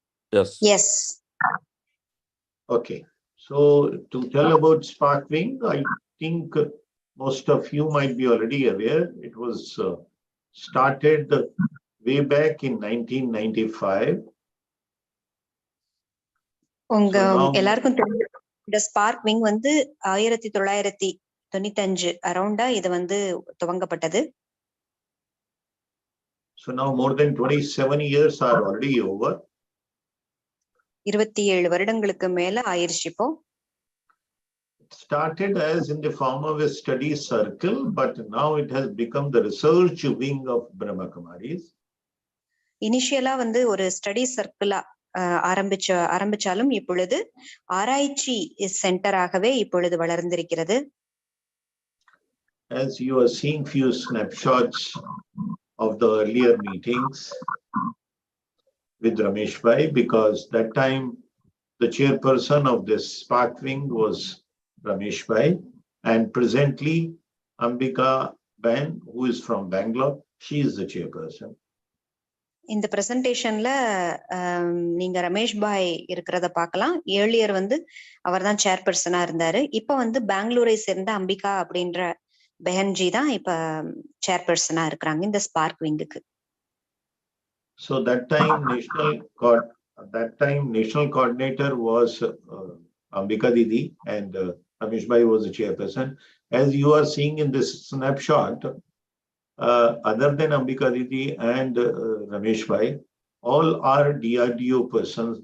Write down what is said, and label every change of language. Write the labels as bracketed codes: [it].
[en] Yes. Yes. Okay. So to tell about sparkling, I think most of you might be already aware. It was started way back in 1995. [ta] உங்க எல்லாருக்கும் தெரியும், இந்த sparkling வந்து 1995 அரௌண்டா இது வந்து துவங்கப்பட்டது. [en] So now more than 27 years are already over. [ta] 27 வருடங்களுக்கு மேல ஆயிருச்சு இப்போ. [en] It started as in the form of a study circle, but now it has become the research wing of brahmakumaris. [ta] இனிஷியலா வந்து ஒரு ஸ்டடி சர்க்கிளா ஆரம்பிச்சாலும் இப்பொழுது ஆராய்ச்சி சென்டராகவே இப்பொழுது வளர்ந்திருக்கிறது. [en] As you are seeing few snapshots of the earlier meetings with Ramesh Bhai, because that time the chairperson of this spark wing was Ramesh Bhai, and presently Ambika Ben, who is from Bangalore, she is the chairperson. [ta] இந்த பிரசன்டேஷன்ல நீங்க ரமேஷ் பாய் இருக்கிறத பார்க்கலாம். Earlier வந்து அவர் தான் சேர்பர்சனா இருந்தாரு. இப்ப வந்து பெங்களூரை சேர்ந்த அம்பிகா அப்படின்ற பெஹன்ஜி தான் இப்ப சேர்பர்சனா இருக்கிறாங்க இந்த spark விங்குக்கு. [en] So that time national coordinator was Ambika Didi and Ramesh Bhai was the chairperson. As you are seeing in this snapshot, other than Ambika Didi and Ramesh Bhai, all are DRDO persons.